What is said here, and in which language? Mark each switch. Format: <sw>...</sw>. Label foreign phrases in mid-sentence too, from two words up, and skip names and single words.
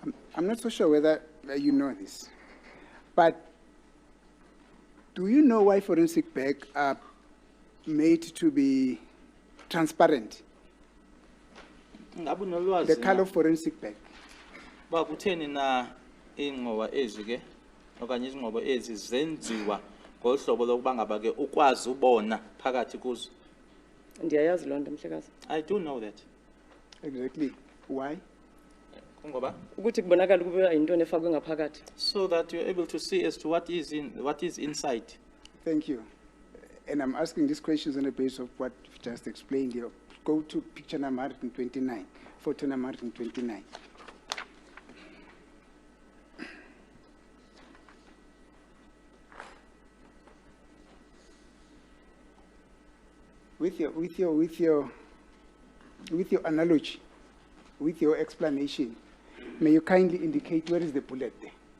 <en>I'm not so sure whether you know this, but do you know why forensic bags are made to be transparent?</en> <xh>Ngabe unolwazi</xh> <en>The</en> <xh>na</xh> <en>color of forensic bag.</en> <xh>ba kutheni na ingqoba ezi ke okanye izingqobo ezi zenziwa ngohlobo lokuba ngaba ke ukwazi ubona phakathi kuzo? Ndiyayazi loo nto mhlekazi.</xh> <en>I do know that. Exactly. Why?</en> <xh>Kungoba Ukuthi kubonakala ukuba yintoni efakwe ngaphakathi.</xh> <en>so that you're able to see as to what is inside. Thank you. And I'm asking these questions on the basis of what you've just explained here. Go to picture number 129, photo number 129. With your analogy, with your explanation, may you kindly indicate where is the bullet there?</en>